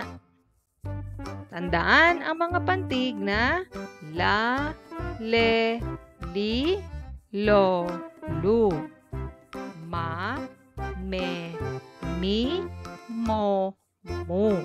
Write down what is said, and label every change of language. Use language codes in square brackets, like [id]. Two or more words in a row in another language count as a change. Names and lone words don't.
[tl] Tandaan ang mga pantig na la, le, li, lo, lu. Ma, me, mi, mo, mu.